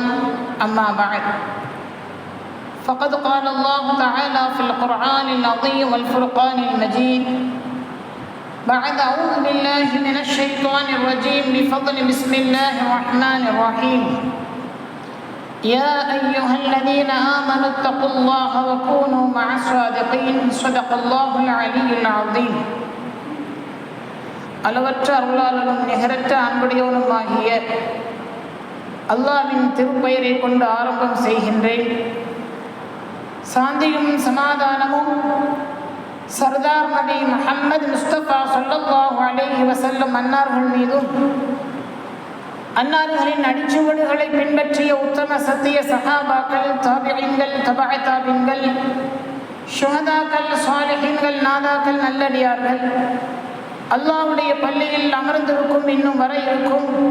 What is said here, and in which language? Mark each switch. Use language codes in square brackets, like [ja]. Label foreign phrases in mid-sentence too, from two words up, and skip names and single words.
[ar] أما بعد، فقد قال الله تعالى في القرآن العظيم والفرقان المجيد بعد أعوذ بالله من الشيطان الرجيم بفضل بسم الله الرحمن الرحيم. يا أيها الذين آمنوا اتقوا الله وكونوا مع الصادقين. صدق الله العلي العظيم. [ta] அளவற்ற அருளாளனும் நிகரற்ற அன்புடையவனுமாகிய அல்லாஹ்வின் திருப்பெயரை கொண்டு ஆரம்பம் செய்கின்றேன். சாந்தியும் சமாதானமும் சர்தார் நபி முஹம்மது முஸ்தபா [ar] صلى الله عليه وسلم [ta] அன்னார்கள் மீதும் அன்னார்களின் அடிச்சுவடுகளை பின்பற்றிய உத்தம சத்திய சஹாபாக்கள், தாபிஈன்கள், தபஅ தாபிஈன்கள், ஷுஹதாக்கள், சாலிஹீன்கள், நாதாக்கள், நல்லடியார்கள், அல்லாஹ்வுடைய பள்ளியில் அமர்ந்திருக்கும் இன்னும் வர இருக்கும்